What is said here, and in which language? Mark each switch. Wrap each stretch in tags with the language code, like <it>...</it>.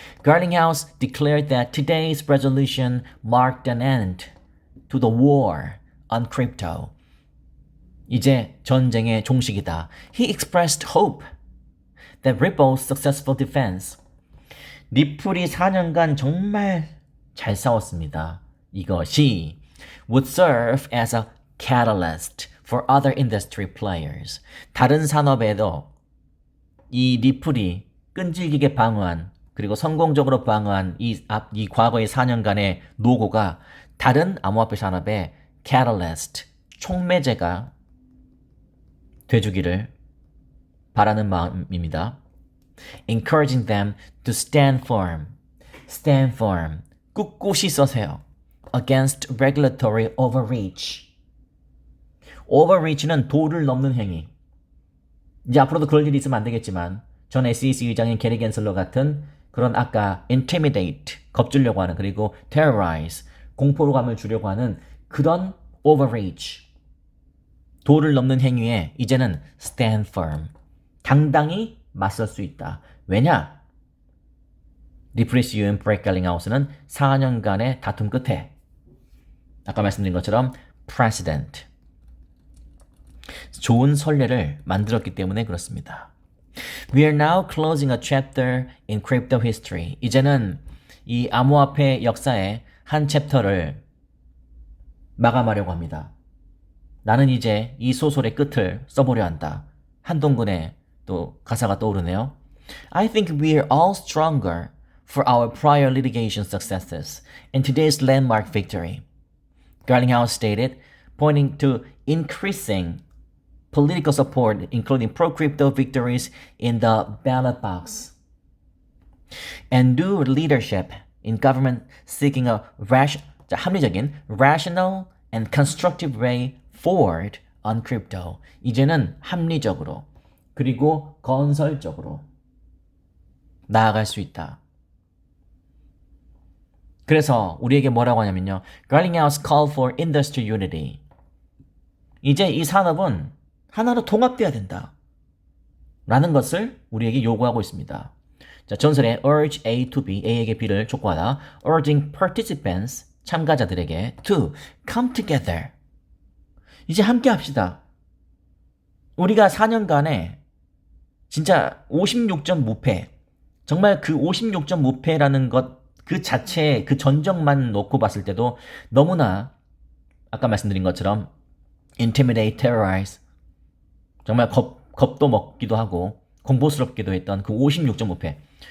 <en>Garlinghouse declared that today's resolution marked an end to the war on crypto.</en> <ko>이제 전쟁의 종식이다.</ko> <en>He expressed hope that Ripple's successful defense.</en> <ko>리플이 4년간 정말 잘 싸웠습니다.</ko> <en>이것이 would serve as a catalyst for other industry players.</en> <ko>다른 산업에도 이 리플이 끈질기게 방어한 그리고 성공적으로 방어한 이 과거의 4년간의 노고가 다른 암호화폐 산업의 catalyst, 촉매제가 돼주기를 바라는 마음입니다.</ko> <en>Encouraging them to stand firm,</en> <ko>꿋꿋이 서세요.</ko> <en>Against regulatory overreach.</en> <ko>overreach는 도를 넘는 행위. 이제 앞으로도 그럴 일이 있으면 안 되겠지만 전 SEC 의장인 게리 겐슬러 같은 그런 아까 intimidate, 겁주려고 하는 그리고 terrorize, 공포감을 주려고 하는 그런 overreach, 도를 넘는 행위에 이제는 stand firm, 당당히 맞설 수 있다. 왜냐? 리플의 CEO인 브렉 갈링하우스는 4년간의 다툼 끝에 아까 말씀드린 것처럼 precedent, 좋은 선례를 만들었기 때문에 그렇습니다.</ko> <en>We are now closing a chapter in crypto history.</en> <ko>이제는 이 암호화폐 역사의 한 챕터를 마감하려고 합니다. 나는 이제 이 소설의 끝을 써보려 한다. 한동근의 또 가사가 떠오르네요.</ko> <en>I think we are all stronger for our prior litigation successes and today's landmark victory. Garlinghouse stated, pointing to increasing political support, including pro-crypto victories in the ballot box, and new leadership in government seeking a 합리적인, rational and constructive way forward on crypto.</en> <ko>이제는 합리적으로 그리고 건설적으로 나아갈 수 있다. 그래서 우리에게 뭐라고 하냐면요.</ko> <en>Garlinghouse called for industry unity.</en> <ko>이제 이 산업은 하나로 통합돼야 된다. 라는 것을 우리에게 요구하고 있습니다. 자, 전설의</ko> <en>urge A to B,</en> <ko>A에게 B를 촉구하다.</ko> <en>urging participants,</en> <ko>참가자들에게</ko> <en>to come together.</en> <ko>이제 함께 합시다. 우리가 4년간에 진짜 56점 무패, 정말 그 56점 무패라는 것 그 자체의 그 전적만 놓고 봤을 때도 너무나 아까 말씀드린 것처럼 intimidate, terrorize, 정말 겁도 먹기도 하고 공포스럽기도 했던 그 56점 무패.</ko>